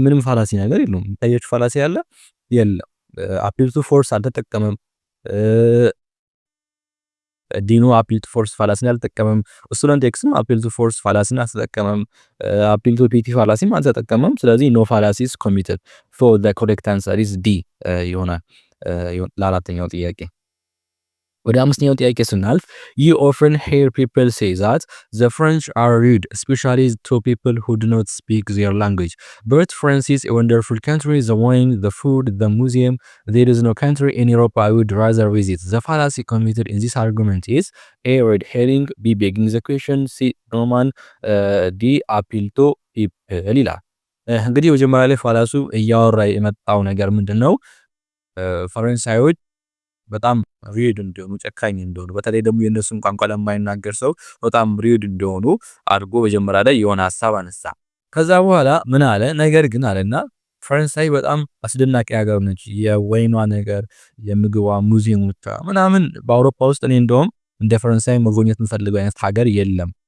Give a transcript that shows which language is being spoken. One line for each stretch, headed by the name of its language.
Amharic: ምንም ፋላሲ ነገር የለውም። ታየች ፋላሲ ያለ የለም። አፒል ቱ ፎርስ አልተጠቀመም። ዲኑ አፒል ቱ ፎርስ ፋላሲን አልተጠቀመም። ስቱደንት ኤክስም አፒል ቱ ፎርስ ፋላሲን አልተጠቀመም። አፒል ቱ ፒቲ ፋላሲም አልተጠቀመም። ስለዚህ ኖ ፋላሲስ ኮሚትድ።
English: ሶ ዘ ኮሬክት አንሰር ኢዝ ዲ
Amharic: ይሆናል ለአራተኛው ጥያቄ። ወደ አምስተኛው ጥያቄ ስናልፍ
English: you often hear people say that the French are rude, especially to people who do not speak their language. But France is a wonderful country. The wine, the food, the museum. There is no country in Europe I would rather visit. The fallacy committed in this argument is A, red herring, B, begging the question, C, Roman, D, appeal to people
Amharic: ይላል። እንግዲህ መጀመሪያ ላይ ፋላሱ እያወራ የመጣው ነገር ምንድነው? ፈረንሳዮች በጣም ሪድ እንደሆኑ፣ ጨካኝ እንደሆኑ፣ በተለይ ደግሞ የነሱን ቋንቋ ለማይናገር ሰው በጣም ሪድ እንደሆኑ አድርጎ መጀመሪያ ላይ የሆነ ሐሳብ አነሳ። ከዛ በኋላ ምን አለ? ነገር ግን አለና ፈረንሳይ በጣም አስደናቂ ሀገር ነች። የወይኗ ነገር፣ የምግቧ፣ ሙዚየሞቿ ምናምን በአውሮፓ ውስጥ እኔ እንደውም እንደ ፈረንሳይ መጎብኘት የምፈልገው አይነት ሀገር የለም